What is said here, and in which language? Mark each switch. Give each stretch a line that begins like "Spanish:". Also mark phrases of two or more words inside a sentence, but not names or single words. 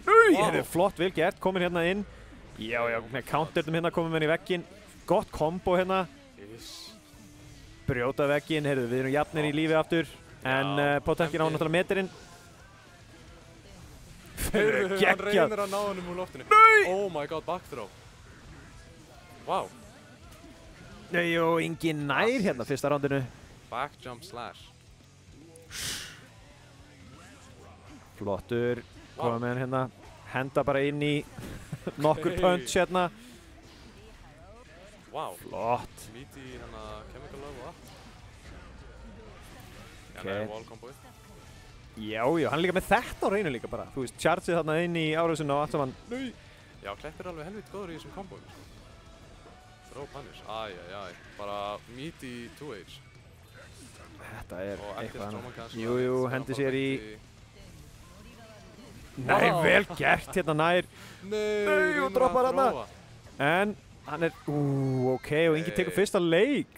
Icelandic: Þetta er flott, vel gert, komin hérna inn. Já, með counternum hérna, komum við inn í vegginn. Gott kombo hérna. Brjóta vegginn, heyrðu, við erum jafnir í lífi aftur. En Potemkin á náttúrulega meterinn. Heyrðu, hann reynir að ná honum úr loftinu. Nei!
English: Oh my god, backthrow. Wow.
Icelandic: Nei, og Ingi nær hérna fyrsta rándinu.
English: Backjump slash.
Icelandic: Flottur, koma með hann hérna. Henda bara inn í nokkur punch hérna. Wow. Flott. Víti í hérna
English: chemical love
Icelandic: og allt. Ok. Hérna er wall comboið. Já, hann er líka með þetta á reynu líka bara. Þú veist, chargeið þarna inn í árásinu og allt saman. Nei! Já, Kleppir alveg helviti góður í þessum komboum.
English: Throw punish.
Icelandic: Æjæjæj. Bara meaty 2H. Þetta er eitthvað annað. Jú, hendi sér í... Nei, vel gert hérna nær. Nei, og droppar hérna. En hann er, ok, og Ingi tekur fyrsta leik.